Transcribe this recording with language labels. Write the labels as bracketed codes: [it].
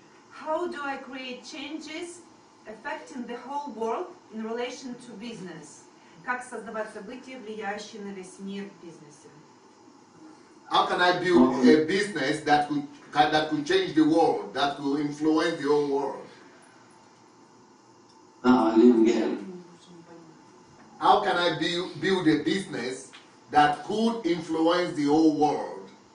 [en] How do I create changes affecting the whole world in relation to business? [ru] Как создавать события, влияющие на весь мир в бизнесе? [en] How can I build a business that could change the world, that could influence the whole world? No, I didn't get it. How can I build a business that could influence the whole world?